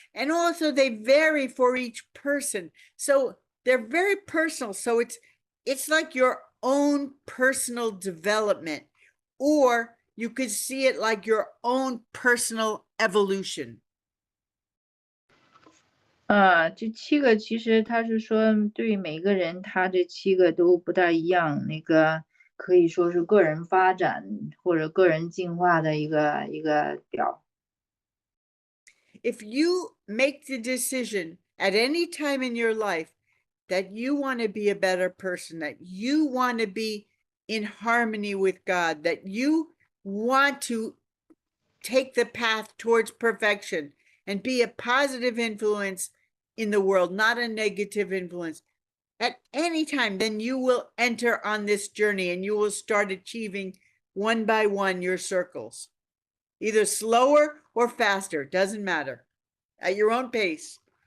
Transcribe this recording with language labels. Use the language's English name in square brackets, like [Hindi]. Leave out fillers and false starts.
[English] And also they vary for each person. So they're very personal. So it's like your own personal development, or you could see it like your own personal evolution. [Chinese] 这7个其实他是说对于每个人他这7个都不大一样，可以说是个人发展或者个人进化的一个表。 [English] If you make the decision at any time in your life that you want to be a better person, that you want to be in harmony with God, that you want to take the path towards perfection and be a positive influence in the world, not a negative influence, at any time, then you will enter on this journey and you will start achieving one by one your circles, either slower or faster, doesn't matter, at your own pace.